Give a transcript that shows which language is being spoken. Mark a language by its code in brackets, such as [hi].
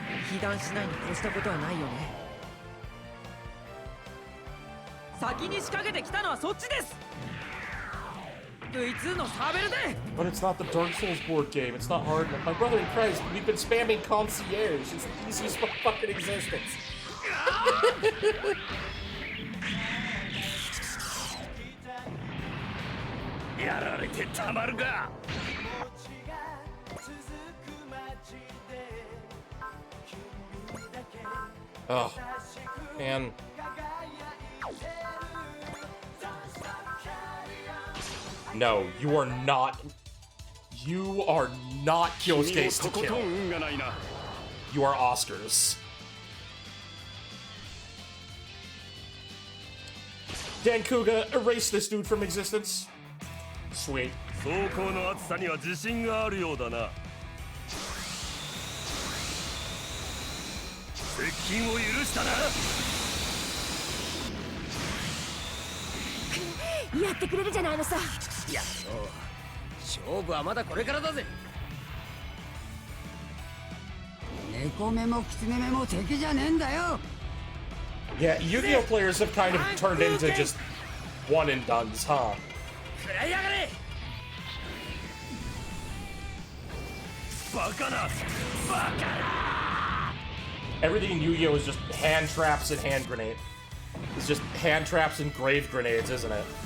[ja] 被弾しないに越したことはないよね。先に仕掛けてきたのはそっちです。 V2 のサーベルで。 [en] But it's not the Dark Souls board game. It's not hard enough. My brother in Christ, we've been spamming concierge. It's the easiest fucking existence. [ja] やられてたまるか。 [en] Oh, man. No, you are not. You are not Kyosuke's to kill. You are Oscar's. Dan Kuga, erase this dude from existence. Sweet. [ja] 走行の厚さには自信があるようだな。接近を許したな。やってくれるじゃないのさ。いや、勝負はまだこれからだぜ。猫目も狐目も敵じゃねえんだよ。 [en] Yeah, Yu-Gi-Oh players have kind of turned into just one and dones, huh? [ja] 食らいやがれ。バカな。バカな。 [en] Everything in Yu-Gi-Oh is just hand traps and hand grenade. It's just hand traps and grave grenades, isn't it?